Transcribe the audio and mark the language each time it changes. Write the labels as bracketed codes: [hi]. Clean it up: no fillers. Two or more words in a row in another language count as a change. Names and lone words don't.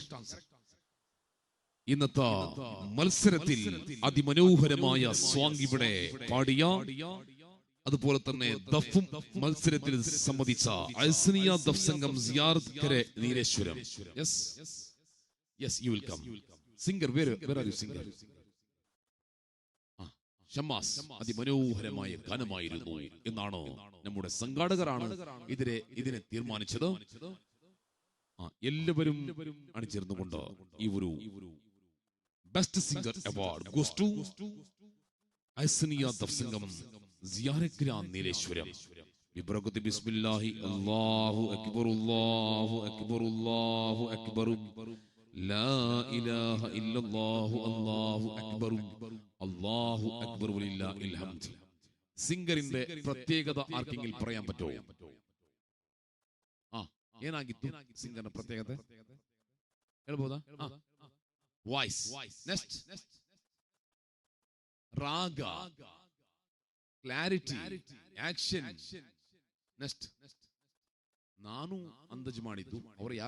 [ml] ഇന്നത്തെ മത്സരത്തിൽ അതിമനോഹരമായ സോങ് ഇവിടെ പാടിയ, അതുപോലെ തന്നെ ദഫും മത്സരത്തിൽ സംബന്ധിച്ച അൽസനിയ ദഫ് സംഘം സിയാറത്ത് കരെ നീലേശ്വരം. [en] Yes you will come. Singer where are you singer? [ml] ഷമ്മാസ്. അതിമനോഹരമായ ഗാനമായിരുന്നു എന്നാണ് നമ്മുടെ സംഘാടകരാണ് ഇതിനെ തീർമാനിച്ചത്. എല്ലാവരും അണിചേർന്നുകൊണ്ട് ഈ ഒരു [en] best singer award goes to [ml] അൽസനിയ ദഫ് സംഘം സിയാറത്ത് കരെ നീലേശ്വരം. [ar] ببركة بسم الله الله أكبر الله أكبر الله أكبر لا إله إلا الله الله أكبر الله أكبر ولله الحمد. [ml] സിംഗറിന്റെ പ്രത്യേകത ആർക്കെങ്കിലും പറയാൻ പറ്റുമോ? [kn] ಏನಾಗಿತ್ತು ಸಿಂಗರ್ನ ಪ್ರತ್ಯೇಕತೆ ಹೇಳ್ಬೋದಾ? [en] Voice. Next raga, clarity, action. [kn] ನೆಕ್ಸ್ಟ್ ನಾನು ಅಂದಾಜು ಮಾಡಿದ್ದು ಅವರು ಯಾರು